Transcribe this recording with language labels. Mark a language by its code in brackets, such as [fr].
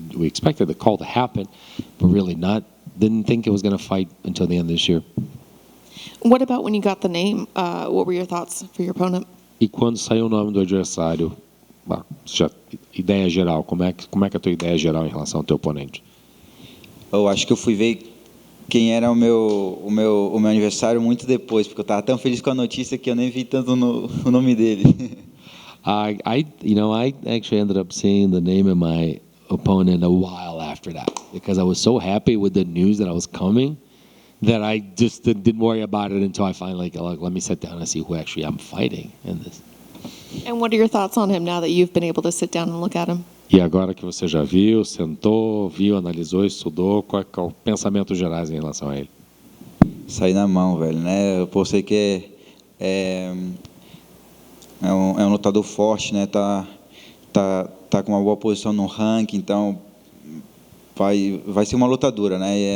[en] We expected the call to happen, but really didn't think it was going to fight until the end of this year. What about when you got the name? What were your thoughts for your opponent? [pt] E quando saiu o nome do adversário, ideia geral, como é que é a tua ideia geral em relação ao teu oponente? Eu acho que eu fui ver quem era o meu aniversário muito depois, porque eu estava tão feliz com a notícia que eu nem vi tanto o nome dele. [en] I actually ended up seeing the name of my opponent a while after that, because I was so happy with the news that I was coming that I just didn't worry about it until I finally let me sit down and see who actually I'm fighting in this. And what are your thoughts on him now that you've been able to sit down and look at him? [pt] E agora que você já viu, sentou, viu, analisou, estudou, qual é o pensamento gerais em relação a ele? Sair na mão, velho, né? Eu sei que é um lutador forte, né? Tá com uma boa posição no ranking, então vai ser uma luta dura, né?